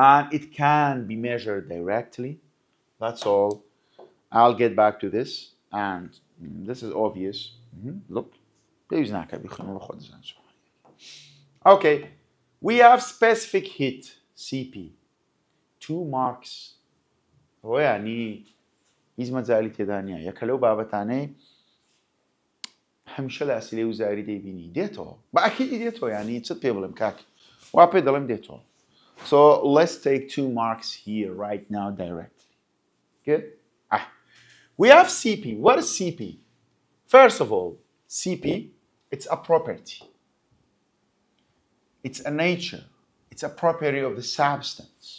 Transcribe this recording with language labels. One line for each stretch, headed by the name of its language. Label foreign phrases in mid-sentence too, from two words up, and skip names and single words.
English: and it can be measured directly. That's all. I'll get back to this, and this is obvious. Look. Okay, we have specific heat, CP. 2 marks.
Arabic: هو يعني
Central Kurdish: هیچ مەجالی تێدا نییە. یەکە لەو بابەتانەی هەمیشە لە ئەسیلەی وزاری دەیبینی دێتەوە. بەئەکیدی دێتەوە یعنی چت پێ بڵێم کاک. وا پێ دەڵێم دێتەوە.
English: So let's take 2 marks here right now directly. Good? We have CP. What is CP? First of all, CP, it's a property. It's a nature. It's a property of the substance.